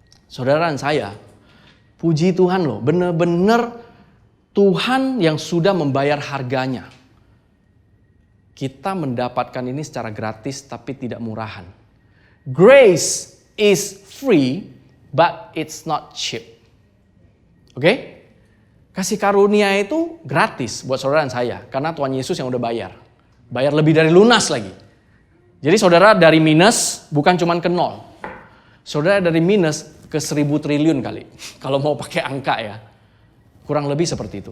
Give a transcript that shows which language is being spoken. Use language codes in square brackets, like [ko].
[id] Saudara dan saya, puji Tuhan loh, benar-benar Tuhan yang sudah membayar harganya. Kita mendapatkan ini secara gratis tapi tidak murahan. [en] Grace is free, but it's not cheap. Oke? [id] Kasih karunia itu gratis buat saudara dan saya. Karena Tuhan Yesus yang udah bayar. Bayar lebih dari lunas lagi. Jadi saudara dari minus bukan cuma ke nol. Saudara dari minus ke 1.000 triliun kali. Kalau mau pakai angka ya. Kurang lebih seperti itu.